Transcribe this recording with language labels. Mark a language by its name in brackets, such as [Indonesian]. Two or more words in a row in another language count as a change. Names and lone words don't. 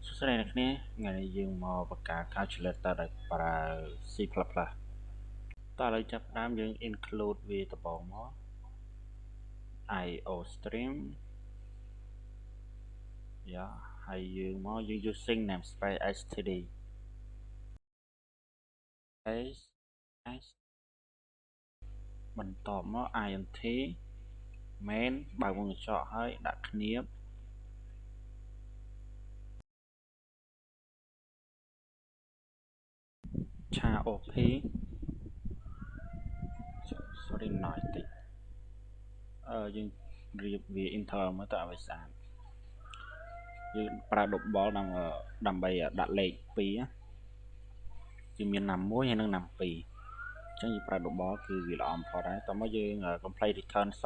[Khmer] ស្រីអ្នកគ្នាថ្ងៃនេះយើងមកបង្កើត calculator ដោយប្រើ C++តោះឥឡូវចាប់ផ្ដើមយើង include វាដំបូងមក iostream ហើយយើងមកយើង [English] using namespace std [Khmer] បន្តមក [English] int main [Khmer] បើកវងកញ្ចក់ហើយដាក់គ្នាប ឆា op [English] sorry noise [Khmer] តិចយើងរៀបវា enter មកទៅឲ្យវាស្អាតយើងប្រើដបល់ដើម្បីដាក់លេខ2គឺមានណាំ1ហើយនិងណាំ2អញ្ចឹងយើងប្រើដបល់គឺវាល្អបំផុតហើយតោះមកយើង [English] complete return